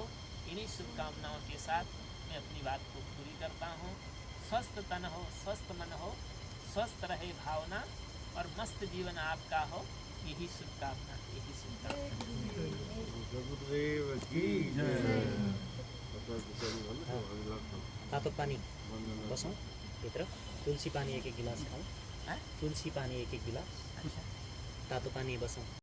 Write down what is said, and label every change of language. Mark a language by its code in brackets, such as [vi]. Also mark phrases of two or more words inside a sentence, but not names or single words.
[hi] इन्हीं शुभकामनाओं के साथ मैं अपनी बात को पूरी करता हूँ। स्वस्थ तन हो, स्वस्थ मन हो, स्वस्थ रहे भावना और मस्त जीवन आपका हो, यही शुभकामना, यही शुभकामना। गुरुदेव की जय। [ne] तातो पानी बसौँ भित्र, तुलसी पानी एक गिलास खाऊँ, तुलसी पानी एक गिलास, तातो पानी बसौँ।